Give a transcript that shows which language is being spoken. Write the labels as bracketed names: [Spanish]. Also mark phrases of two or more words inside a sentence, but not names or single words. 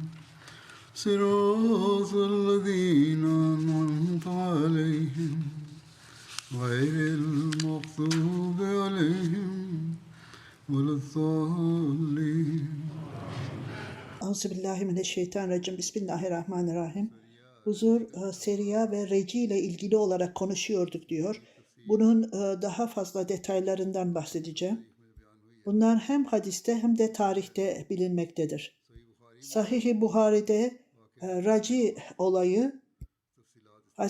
[Arabic] صراط الذين أنعمت عليهم غير المغضوب عليهم ولا الضالين. أعوذ بالله من الشيطان الرجيم. بسم الله الرحمن الرحيم. [Turkish] Huzur, Seriya ve Reci ile ilgili olarak konuşuyorduk diyor. Bunun daha fazla detaylarından bahsedeceğim. Bunlar hem hadiste hem de tarihte bilinmektedir. Sahih-i Buhari'de Raci olayı Hz.